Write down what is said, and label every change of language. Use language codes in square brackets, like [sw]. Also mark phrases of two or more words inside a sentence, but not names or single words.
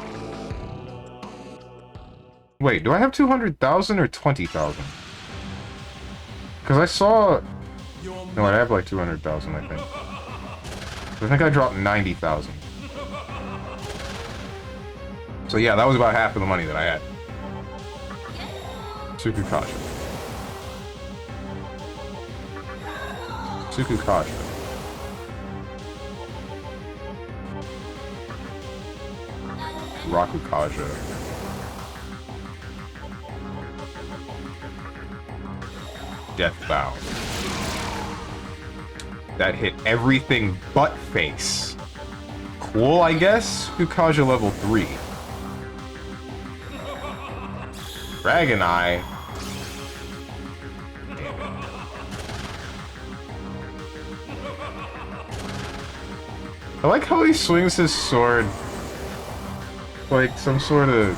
[en] Wait, do I have 200,000 or 20,000? Because I saw... No, I have like 200,000, I think. I think I dropped 90,000. So yeah, that was about half of the money that I had. Sukukaja. Sukukaja. Rakukaja. Deathbound. That hit everything but face. Cool, I guess? Sukukaja level 3. Dragon Eye. I like how he swings his sword like some sort of...